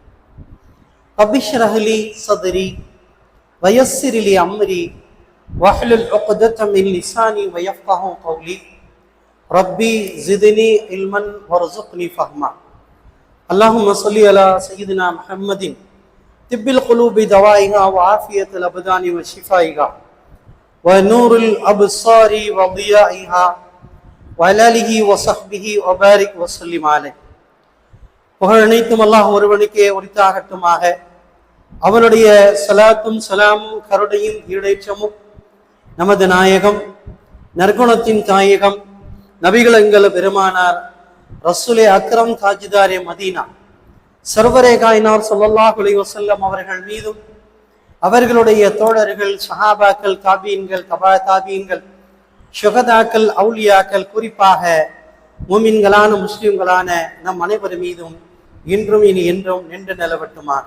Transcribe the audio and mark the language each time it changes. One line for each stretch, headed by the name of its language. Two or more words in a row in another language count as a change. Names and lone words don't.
Arabic: رب اشرح لي صدري ويسر لي أمري واحلل عقدة من لساني ويفقهوا قولي ربي زدني علما وارزقني فهما. اللهم صل على سيدنا محمد طب القلوب دوائها وعافية الأبدان وشفائها ونور الأبصار وضيائها وعلى آله وصحبه وبارك وسلم عليه.
Tamil: புகழ் அனைத்தும் அல்லாஹ் ஒருவனுக்கே உரித்தாகட்டுமாக. அவனுடைய சலாத்தும் சலாமும் கருணையும் ஈடேற்றமும் நமது நாயகம் நற்குணத்தின் தாயகம் நபிகளங்கள பெருமானார்
Urdu: رسول اکرم تاجدار مدینہ سرور کائنات
Arabic: صلى الله عليه وسلم
Tamil: அவர்கள் மீதும் அவர்களுடைய தோழர்கள் சஹாபாக்கள் தாபீன்கள் தபா தாபீன்கள் ஷுஹதாக்கள் அவுலியாக்கள் குறிப்பாக மூமின்களான முஸ்லிம்களான நம் அனைவர் மீதும் இன்றும் இனி என்றும் நின்று நிலவட்டுமாக.